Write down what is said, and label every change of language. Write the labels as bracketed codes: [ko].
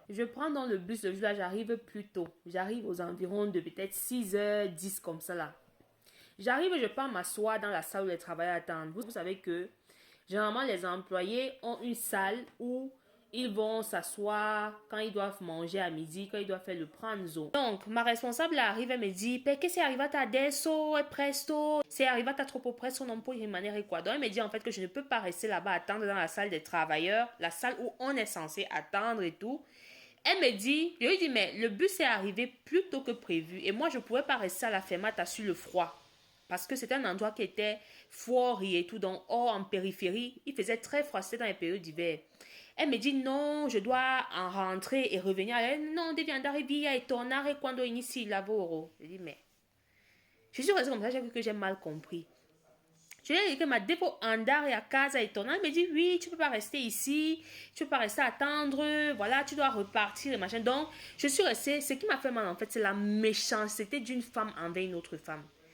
[fr] Je prends dans le bus le jour là, j'arrive plus tôt. J'arrive aux environs de peut-être 6h10 comme ça là. J'arrive, je pars m'asseoir dans la salle où les travailleurs attendent. Vous savez que généralement les employés ont une salle où ils vont s'asseoir quand ils doivent manger à midi, quand ils doivent faire le pranzo. Donc, ma responsable arrive et me dit, [it] perché sei arrivata adesso e presto? Sei arrivata troppo presto, non puoi rimanere qua. [fr] Donc, elle me dit en fait que je ne peux pas rester là-bas attendre dans la salle des travailleurs, la salle où on est censé attendre et tout. Elle me dit, je lui dis, mais le bus est arrivé plus tôt que prévu et moi, je ne pouvais pas rester à la fermata sur le froid. Parce que c'était un endroit qui était fort et tout, donc hors en périphérie, il faisait très froid, c'était dans les périodes d'hiver. Elle me dit non, je dois en rentrer et revenir. [it] Elle, non, devi andare via e tornare quando inizi il lavoro. [fr] Je dis mais, je suis restée comme ça, j'ai cru que j'ai mal compris. Je lui ai dit que [it] ma devo andare a casa e tornare. [fr] Elle me dit oui, tu peux pas rester ici, tu peux pas rester à attendre, voilà, tu dois repartir et machin. Donc, je suis restée, ce qui m'a fait mal en fait, c'est la méchanceté d'une femme envers une autre femme.